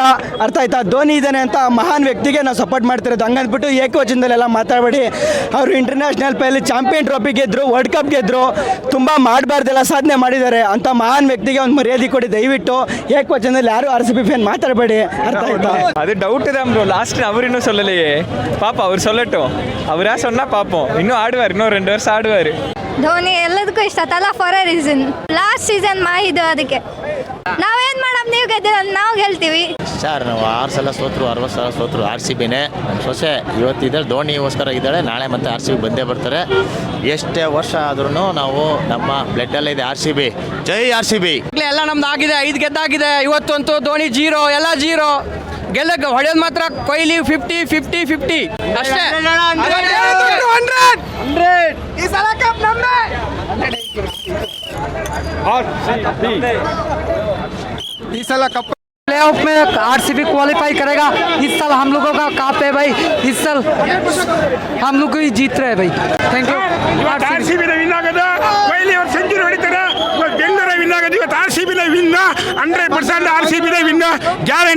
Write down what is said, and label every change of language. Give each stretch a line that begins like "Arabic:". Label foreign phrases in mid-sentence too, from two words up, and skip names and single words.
Kannada: ಅರ್ಥ ಆಯ್ತಾ? ಧೋನಿ ಇದ್ದಾನೆ ಅಂತ ಮಹಾನ್ ವ್ಯಕ್ತಿಗೆ ನಾವು ಸಪೋರ್ಟ್ ಮಾಡ್ತಿರೋದು. ಹಂಗಂದ್ಬಿಟ್ಟು ಏಕವಚನದಲ್ಲೆಲ್ಲ ಮಾತಾಡಬೇಡಿ. ಅವರು ಇಂಟರ್ನ್ಯಾಷನಲ್ ಪ್ಲೇಯಲ್ಲಿ
English: champion trophy
Kannada: ಗೆದ್ರು,
English: world cup
Kannada: ಗೆದ್ರು, ತುಂಬ ಮಾಡಬಾರ್ದೆಲ್ಲ ಸಾಧನೆ ಮಾಡಿದ್ದಾರೆ. ಅಂತ ಮಹಾನ್ ವ್ಯಕ್ತಿಗೆ ಒಂದು ಮರ್ಯಾದೆ ಕೊಡಿ ದಯವಿಟ್ಟು. ಏಕವಚನದಲ್ಲಿ ಯಾರು ಆರ್ ಸಿ ಬಿ ಫ್ಯಾನ್ ಮಾತಾಡಬೇಡಿ. ಅರ್ಥ ಆಯ್ತಾ?
Tamil: அது டவுட்டு தான் ப்ரோ. லாஸ்ட் அவர் இன்னும் சொல்லலையே. பாப்பா அவர் சொல்லட்டும். அவரா சொன்னா பார்ப்போம். இன்னும் ஆடுவார், இன்னும் 2 வருஷம் ஆடுவார்.
Kannada: ಧೋನಿ ಎಲ್ಲದಕ್ಕೂ ಇಷ್ಟ ತಲಾ
English: for a reason. last season
Kannada: ಮಾಹಿದು ಅದಕ್ಕೆ ನಾವೇನು ಮಾಡಮ್, ನೀವು ಗೆದ್ದಿರ ನಾವು ಗೆಲ್ತೀವಿ ಸರ್. ನಾವು 6 ಸಲ ಸೋತರು, 60 ಸಲ ಸೋತರು ಆರ್ ಸಿ ಬಿನೇ. ನಮ್ಮ ಸೊಸೆ ಇವತ್ತಿದ್ದಾಳೆ, ಧೋನಿಗೋಸ್ಕರ ಇದ್ದಾಳೆ. ನಾಳೆ ಮತ್ತೆ ಆರ್ ಸಿ ಬಿ ಬಂದೇ ಬರ್ತಾರೆ. ಎಷ್ಟೇ ವರ್ಷ ಆದ್ರೂ ನಾವು ನಮ್ಮ ಬ್ಲಡ್ಡಲ್ಲೇ ಇದೆ ಆರ್ ಸಿ ಬಿ. ಜೈ ಆರ್ ಸಿ ಬಿ. ಎಲ್ಲ ನಮ್ದು ಆಗಿದೆ, 5 ಗೆದ್ದಾಗಿದೆ. ಇವತ್ತಂತೂ ಧೋನಿ 0, ಎಲ್ಲ 0. ಗೆಲ್ಲಕ್ಕೆ ಹೊಡೆಯೋದು ಮಾತ್ರ ಕೊಹ್ಲಿ 50-50-50 ಅಷ್ಟೇ. ಈ ಸಲ ಕಪ್ ನಮ್ದೇ. ಈ ಸಲ ಕಪ್
Hindi: प्लेऑफ में आरसीबी क्वालिफाई करेगा. इस साल हम लोगों का कप है भाई. इस साल हम लोग ही जीत रहे हैं भाई.
English: thank you.
Kannada: ಆರ್ ಸಿ ಬಿನ ವಿನ್ ಆಗದ, ಕೊಹ್ಲಿ ಅವ್ರು ಸೆಂಚುರಿ ಹೊಡಿತಾರೆ. ಬೆಂಗಳೂರ ವಿನ್ ಆಗದ. ಇವತ್ತು ಆರ್ ಸಿ ಬಿನ ವಿನ್ 100% ಆರ್ ಸಿ ಬಿನ
English: win guarantee.